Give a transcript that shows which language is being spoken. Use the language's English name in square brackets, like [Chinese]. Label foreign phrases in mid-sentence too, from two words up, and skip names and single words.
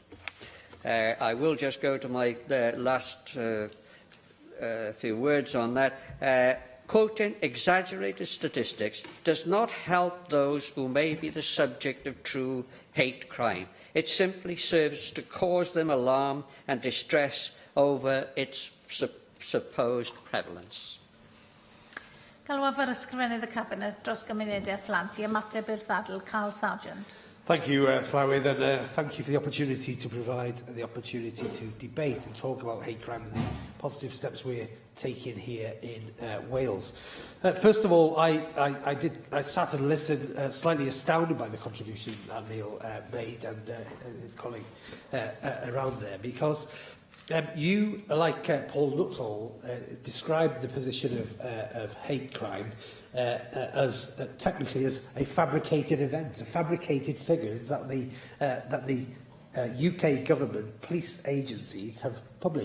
[English] I will just go to my last few words on that. Quoting exaggerated statistics does not help those who may be the subject of true hate crime. It simply serves to cause them alarm and distress over its supposed prevalence. [Welsh] Galwaf yr ysgrifennydd y Cabinet dros gymunedau phlant I ymateb i'r ddadl Carl Sargent. [English] Thank you, Llywydd, and thank you for the opportunity to provide the opportunity to debate and talk about hate crime and the positive steps we're taking here in Wales. First of all, I sat and listened, slightly astounded by the contribution that Neil made and his colleague around there, because you, like Paul Nuttall, described the position of hate crime as technically as a fabricated event, fabricated figures that the UK government, police agencies have published.